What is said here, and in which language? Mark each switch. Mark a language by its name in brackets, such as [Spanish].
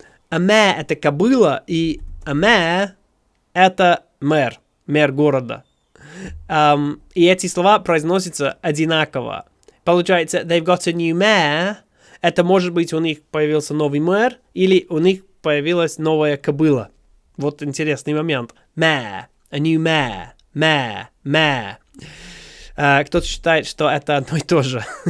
[Russian] Аме это кобыла, и аме это мэр. Мэр города. И эти слова произносятся одинаково. Получается, [English] they've got a new mayor. [Russian] Это может быть у них появился новый мэр, или у них появилась новая кобыла. Вот интересный момент. [English] Mayor. A new mayor. Mayor. [Russian] Кто-то считает, что это одно и то же.